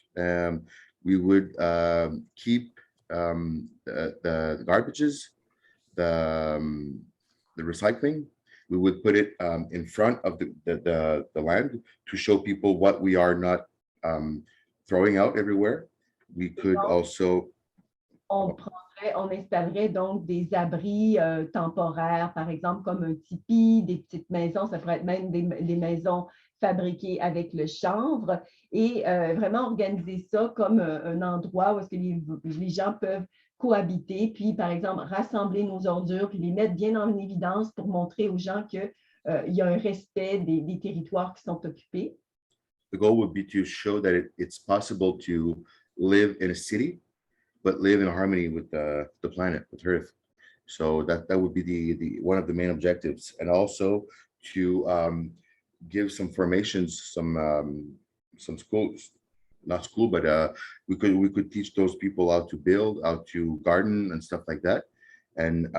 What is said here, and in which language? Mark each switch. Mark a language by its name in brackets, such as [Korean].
[English] We would keep the garbages, the recycling. We would put it in front of the land to show people what we are not throwing out everywhere. We could also. [French] On installerait donc des abris temporaires, par exemple comme un tipi, des petites maisons, ça pourrait être même des maisons fabriquées avec le chanvre, et vraiment organiser ça comme un endroit où est-ce que les gens peuvent cohabiter, puis par exemple rassembler nos ordures, puis les mettre bien en évidence pour montrer aux gens qu'il y a un respect des territoires qui sont occupés. [English] The goal would be to show that it's possible to live in a city, but live in harmony with the planet, with Earth. So that would be the one of the main objectives, and also to give some formations, some schools, not school, but we could teach those people how to build, how to garden and stuff like that, and